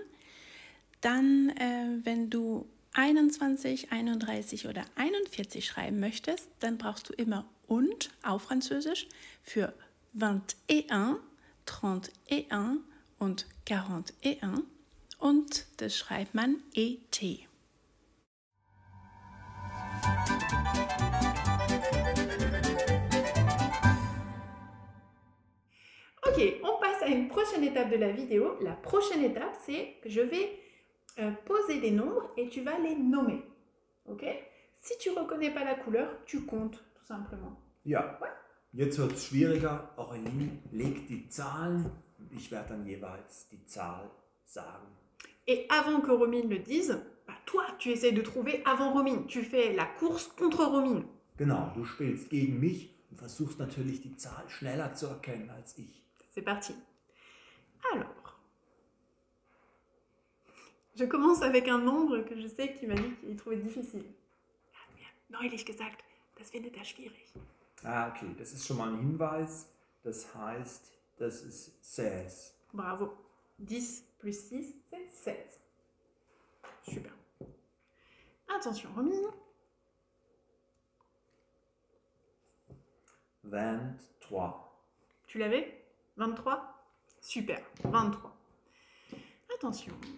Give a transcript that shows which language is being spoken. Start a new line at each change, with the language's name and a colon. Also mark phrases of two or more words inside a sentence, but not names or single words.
German: Dann, wenn du 21, 31 oder 41 schreiben möchtest, dann brauchst du immer und auf Französisch für 21, 31 und 41. Und das schreibt man ET.
French: Ok, on passe à une prochaine étape de la vidéo. La prochaine étape, c'est que je vais poser des nombres et tu vas les nommer. Ok? Si tu ne reconnais pas la couleur, tu comptes tout simplement.
German: Ja,
French: ouais.
German: Jetzt wird es schwieriger. Aurélie legt die Zahlen und ich werde dann jeweils die Zahl sagen.
French: Et avant que Romine le dise, bah toi, tu essaies de trouver avant Romine. Tu fais la course contre Romine.
German: Genau, du spielst gegen mich und versuchst natürlich die Zahl schneller zu erkennen als ich.
French: C'est parti. Alors, je commence avec un nombre que je sais que tu m'as dit qu'il trouvait difficile.
German: Er hat mir neulich gesagt, das findet er schwierig. Ah, okay, das ist schon mal ein Hinweis. Das heißt, das ist 16.
French: Bravo. 10 plus 6, c'est 16. Super. Attention, Romine. 23. Tu l'avais? 23? Super, 23. Attention.